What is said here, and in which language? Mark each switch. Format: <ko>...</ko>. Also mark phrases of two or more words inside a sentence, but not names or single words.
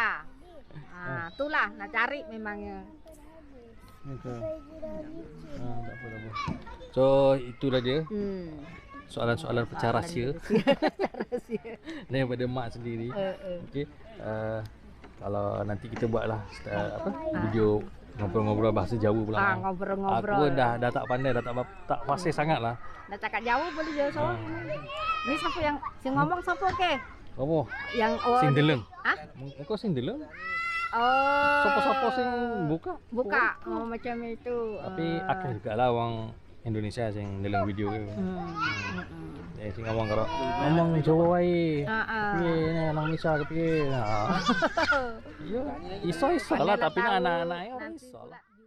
<ms>Itulah nak cari memangnya. Tak apa. So itulah dia. Soalan-soalan pecah rahsia daripada mak sendiri. Okey. Kalau nanti kita buatlah video ngobrol-ngobrol bahasa Jawa pula. Ngobrol-ngobrol. Aku pun dah tak pandai, dah tak fasih sangat lah. Dah cakap Jawa boleh je so. Ni siapa yang ngomong siapa ke? Apa? Yang</ms> <jv>Sing deleng.</jv> <ms>Ha?</ms> <jv>Kau sing deleng?</jv> <ms>Oh. Siapa-siapa</ms> <jv>sing buka?</jv> <ms>Macam itu. Tapi akeh jugalah orang Indonesia</ms> <jv>sing deleng</jv> <ms>video ke.</ms> <jv>Sing ngomong karo ngomong Jawa wae. Piye ni nang Malaysia ke piye? Ya, iso lah tapi anak-anak ora iso lah.</jv>